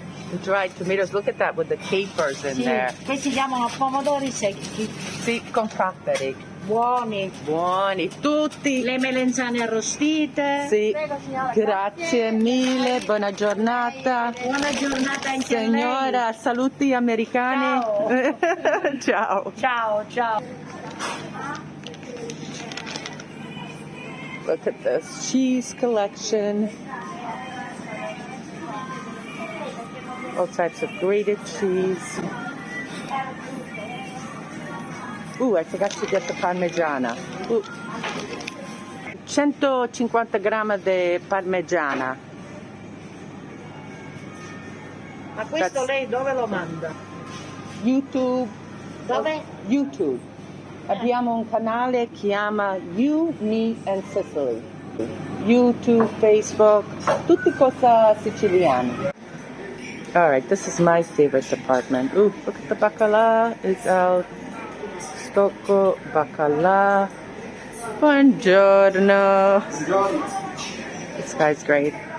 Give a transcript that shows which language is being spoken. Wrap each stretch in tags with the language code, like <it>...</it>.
<en>The dried tomatoes, look at that with the capers in</en> <it>Sì,</it> <en>there.</en> <it>che si chiamano pomodori secchi. Sì, con capperi. Buoni. Buoni, tutti. Le melenzane arrostite. Sì, Prego, signora, grazie mille, buona giornata. Buona giornata anche a lei. Signora, saluti americani. Ciao. Ciao. Ciao, ciao.</it> <en>Look at this cheese collection. All types of grated cheese. Ooh, I forgot to get the parmigiana. Ooh.</en> <it>150 grammi di parmigiana. Ma questo</it> <en>That's-</en> <it>lei dove lo manda? YouTube. Dove? YouTube. Abbiamo un canale che chiama You, Me and Sicily. YouTube, Facebook, tutte cose siciliane.</it> <en>All right, this is my favorite department. Ooh, look at the bacala. It's out. Stocco bacala.</en> <it>Buongiorno.</it> <en>This guy's great.</en>